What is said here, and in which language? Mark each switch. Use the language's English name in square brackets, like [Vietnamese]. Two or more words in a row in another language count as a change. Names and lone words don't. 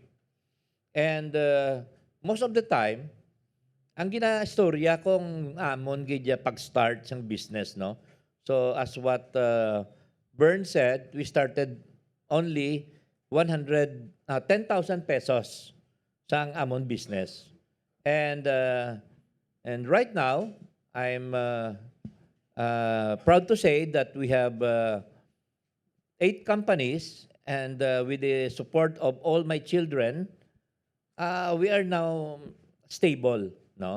[English] And most of the time, [Hiligaynon] ang ginastorya kong amon gidya pag-start sang business, no? [English] So as what Bern said, we started only 10,000 pesos [Hiligaynon] sang amon [English] business. And right now, I'm proud to say that we have 8 companies, and with the support of all my children, we are now stable, no?